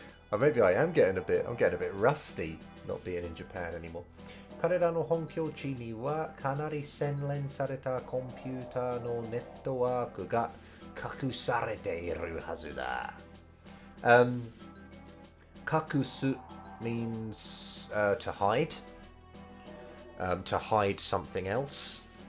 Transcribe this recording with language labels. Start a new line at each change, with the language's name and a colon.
English: Or maybe I'm getting a bit rusty not being in Japan anymore.
Japanese: 彼らの本拠地にはかなり洗練されたコンピューターのネットワークが隠されているはずだ。
English: 隠す means to hide. To hide something else.